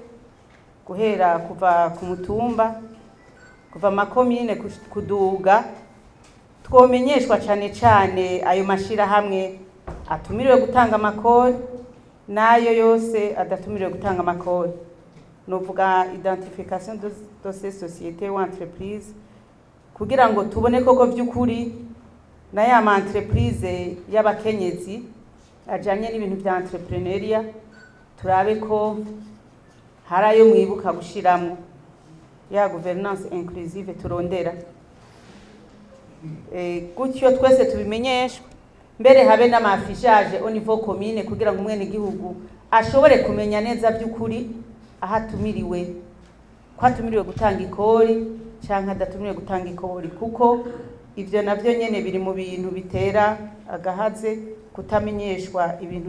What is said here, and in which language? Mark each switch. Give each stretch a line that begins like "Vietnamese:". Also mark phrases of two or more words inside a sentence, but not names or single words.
Rundi: guhera kuva ku mutumba kuva makomine kuduga twomenyeshwa cyane ayo mashirahamwe atumiriwe gutanga amakori nayo yose adatumiriwe gutanga amakori novuga
French: identification de ces sociétés ou entreprises
Rundi: kugira ngo tubone koko vy'ukuri na ya ma entreprise y'abakenyezi ajanye n'ibintu vya entrepreneuria turabe ko harayo mwibuka gushiramo ya
French: gouvernance inclusive
Rundi: turondera gutyo twese tubimenyeshwe mbere habe n'amafishage
French: au niveau commune
Rundi: kugira ngo umwene gihugu ashobore kumenya neza by'ukuri ahatumiriwe kwatumiriwe gutanga ikori canka adatumiriwe gutanga ikori kuko ivyo navyo nyene biri mu bintu bitera agahaze kutamenyeshwa ibintu